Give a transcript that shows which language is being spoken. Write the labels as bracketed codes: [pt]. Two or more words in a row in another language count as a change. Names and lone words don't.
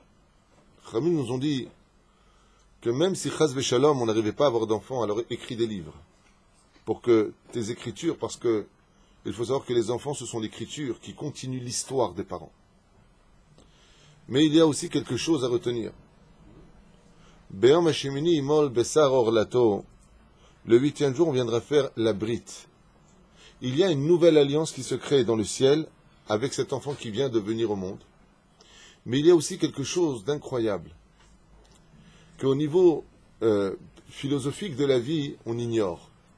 [fr] Ramim nous ont dit que même si [he] חס ושלום, [fr] on n'arrivait pas à avoir d'enfants, alors écris des livres. Pour que tes écritures, parce que il faut savoir que les enfants, ce sont l'écriture qui continue l'histoire des parents. Mais il y a aussi quelque chose à retenir. [he] וביום השמיני ימול בשר ערלתו, [fr] le 8e jour, on viendra faire la brite. Il y a une nouvelle alliance qui se crée dans le ciel avec cet enfant qui vient de venir au monde. Mais il y a aussi quelque chose d'incroyable qu'au niveau philosophique de la vie, on ignore.